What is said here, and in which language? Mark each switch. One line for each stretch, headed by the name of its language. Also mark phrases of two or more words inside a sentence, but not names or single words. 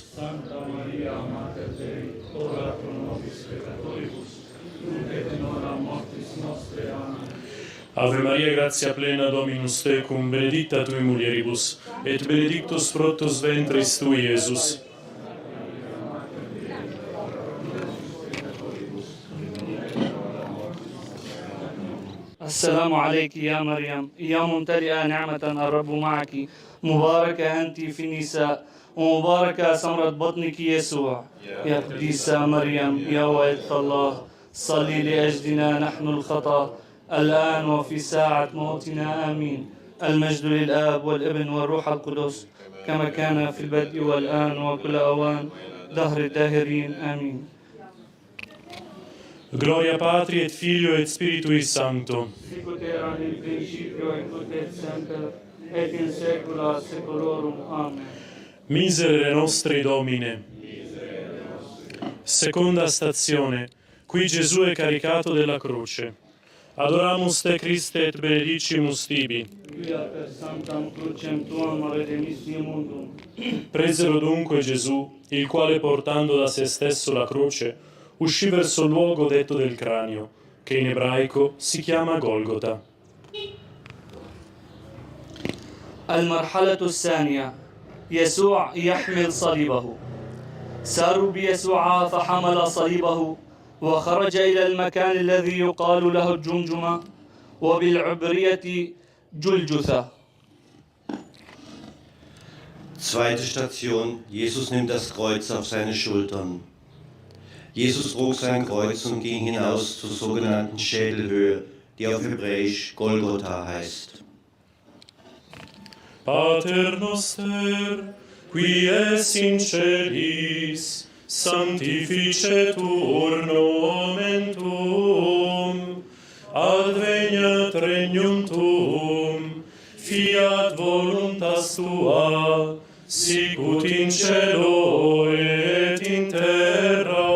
Latin: Santa Maria, Mater Dei, ora pro nobis peccatoribus, nunc et in hora mortis nostre. Amen. Ave Maria, gratia plena, Dominus tecum, benedicta tui mulieribus, et benedictus fructus ventris tui, Iesus.
Arabic: السلام عليك يا مريم يا ممتلئة نعمة الرب معك مباركة أنت في النساء ومباركة ثمرة بطنك يسوع يا قديسة مريم يا والدة الله صلي لأجلنا نحن الخطأ الآن وفي ساعة موتنا آمين. المجد للآب والابن والروح القدس كما كان في البدء والآن وكل أوان دهر الداهرين آمين.
Latin: Gloria Patri et Filio et Spiritui Sancto. Sicut erat in principio et nunc et semper et in saecula saeculorum. Amen. Miserere nostri Domine.
Italian: Seconda stazione. Qui Gesù è caricato della croce.
Latin: Adoramus te Christe et benedicimus tibi. Via per sanctam crucem tuam redemissi mundum.
Italian: Presero dunque Gesù, il quale portando da se stesso la croce, uscì verso il luogo detto del cranio, che in ebraico si chiama Golgota.
Arabic: المرحلة الثانية يسوع يحمل صليبه. ساروا بيسوع فحمل صليبه وخرج إلى المكان الذي يقال له الجمجمة وبالعبرية جلجثة.
German: Zweite Station, Jesus nimmt das Kreuz auf seine Schultern. Jesus trug sein Kreuz und ging hinaus zur sogenannten Schädelhöhe, die auf Hebräisch Golgotha heißt.
Latin: Pater noster, qui es in celis, sanctificetur nomen tuum, adveniat regnum tuum, fiat voluntas tua, sicut in cielo et in terra.